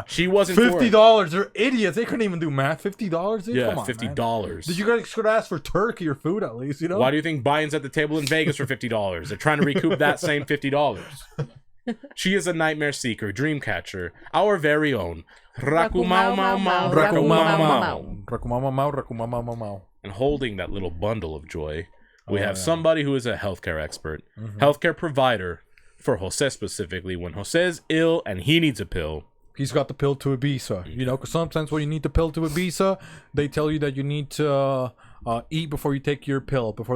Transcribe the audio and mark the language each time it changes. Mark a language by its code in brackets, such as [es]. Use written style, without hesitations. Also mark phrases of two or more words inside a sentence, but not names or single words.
[en] She wasn't for it. $50. They're idiots. They couldn't even do math. $50? Dude? Yeah, Come on, $50. man. Did you guys could ask for turkey or food at least, you know? Why do you think Biden's at the table in Vegas for $50? They're trying to recoup that same $50. She is a nightmare seeker, dream catcher, our very own Raku Mau Mau Mau, Raku Mau Mau. Rakumamamau, rakumamamamau. And holding that little bundle of joy, we have yeah. somebody who is a healthcare expert, healthcare provider for Jose specifically. When Jose is ill and he needs a pill, He's got the pill to Ibiza. You know, because sometimes when you need the pill to Ibiza, they tell you that you need to eat before you take your pill.